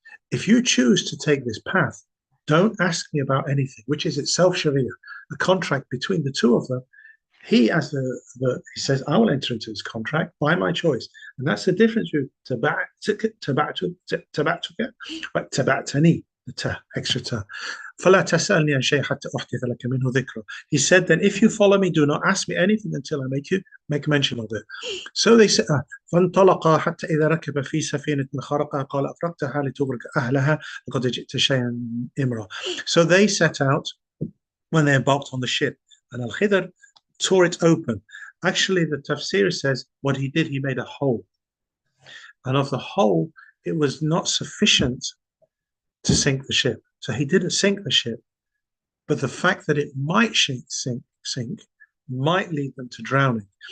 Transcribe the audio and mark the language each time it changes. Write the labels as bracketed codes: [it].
[en] If you choose to take this path, don't ask me about anything, which is itself Sharia, a contract between the two of them. He, as he says, I will enter into this contract by my choice, and that's the difference with tabatuka, but tabatani, the ta, extra ta. [ar] فلا تسألني عن شيء حتى أحدث لك منه ذكره. [en] He said, then if you follow me, do not ask me anything until I make mention of it. So they said, [ar] فانطلقا حتى إذا ركب في سفينة خرقها قال أفرقتها لتغرق أهلها لقد جئت شيئا إمرا. [en] So they set out when they embarked on the ship, and Al-Khidr tore it open. Actually, the tafsir says what he did, he made a hole. And of the hole, it was not sufficient to sink the ship. So he didn't sink the ship. But the fact that it might sink might lead them to drowning.